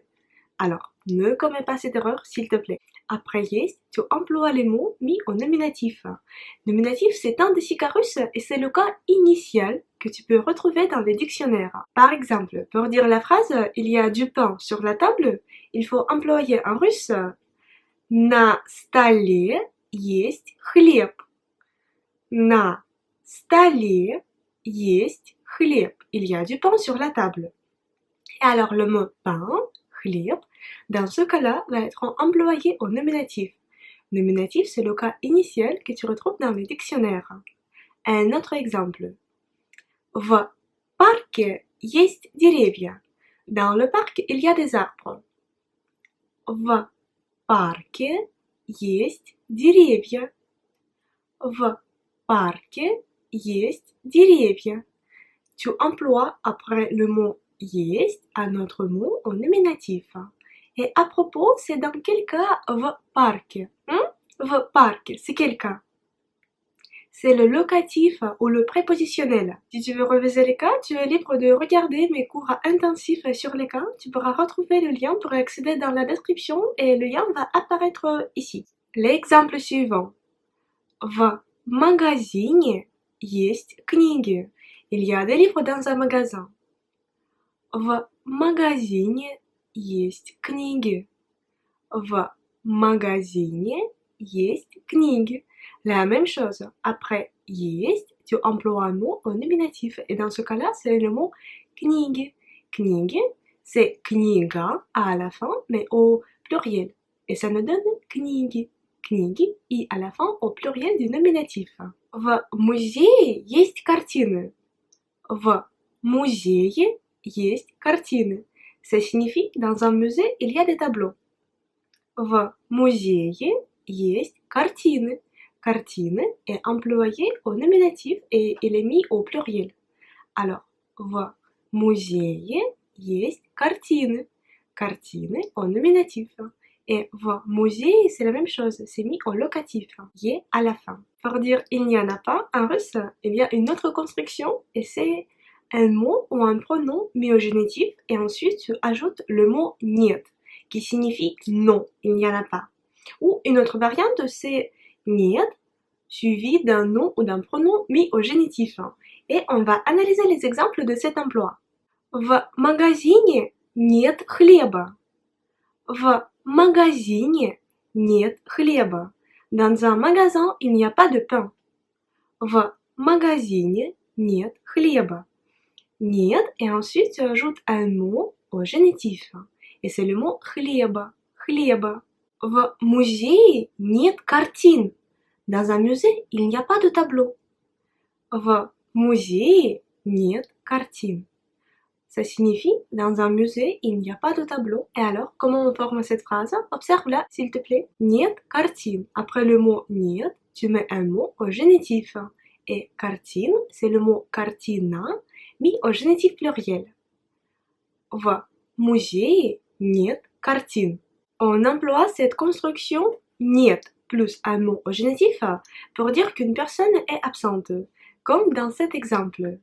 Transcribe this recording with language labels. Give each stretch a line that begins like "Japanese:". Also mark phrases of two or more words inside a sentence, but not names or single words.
French: Alors, ne commets pas cette erreur, s'il te plaît. Après есть, tu emploies les mots mis au nominatif. Nominatif, c'est un des cas russes et c'est le cas initial que tu peux retrouver dans les dictionnaires. Par exemple, pour dire la phrase « il y a du pain sur la table », il faut employer en russe «
Russian: На столе есть хлеб ». На столе есть хлеб.
French: Il y a du pain sur la table. Et alors le mot pain, хлеб, dans ce cas-là, va être employé au nominatif. Nominatif, c'est le cas initial que tu retrouves dans les dictionnaires. Un autre exemple.
Russian: В парке есть деревья.
French: Dans le parc, il y a des arbres.
Russian: В парке есть деревья. В парке есть деревья.
French: Tu emploies après le mot есть un autre mot au nominatif. Et à propos, c'est dans quel cas
Russian: в парке? В парке,
French: c'est quel cas? C'est le locatif ou le prépositionnel. Si tu veux reviser les cas, tu es libre de regarder mes cours intensifs sur les cas. Tu pourras retrouver le lien pour accéder dans la description et le lien va apparaître ici. L'exemple suivant.
Russian: В магазине есть книги.
French: Il y a des livres dans un magasin.
Russian: В магазине есть книги. В магазине есть книги.
French: La même chose. Après есть, tu emploies un mot au nominatif. Et dans ce cas-là, c'est le mot книги. Книги, c'est книга à la fin, mais au pluriel. Et ça nous donne книги. Книги и à la fin au pluriel du nominatif.
Russian: В музее есть картины. В музее есть картины.
French: Ça signifie dans un musée il y a des tableaux.
Russian: В музее есть картины.
French: Картины est employé au nominatif et il est mis au pluriel. Alors,
Russian: в музее есть картины.
French: Картины au nominatif. Et
Russian: в музее,
French: c'est la même chose, c'est mis au locatif, y à la fin. Pour dire il n'y en a pas, en russe, il y a une autre construction et c'est un mot ou un pronom mis au génitif et ensuite tu ajoutes le mot нет, qui signifie non, il n'y en a pas. Ou une autre variante, c'est нет, suivi d'un nom ou d'un pronom mis au génitif. Et on va analyser les exemples de cet emploi.
Russian: В магазине нет хлеба. В магазине нет хлеба.
French: Dans un magasin, il n'y a pas de pain.
Russian: В магазине нет хлеба. Нет,
French: et ensuite tu ajoutes un mot au génitif. Et c'est le mot
Russian: хлеба. Хлеба. В музее нет картин.
French: Dans un musée, il n'y a pas de tableau.
Russian: В музее нет картин.
French: Ça signifie, dans un musée, il n'y a pas de tableau. Et alors, comment on forme cette phrase? Observe-la, s'il te plaît.
Russian: Нет картин.
French: Après le mot нет, tu mets un mot au génitif. Et картин, c'est le mot картина, mis au génitif pluriel.
Russian: В музее нет картин.
French: On emploie cette construction нет plus un mot au génitif pour dire qu'une personne est absente, comme dans cet exemple.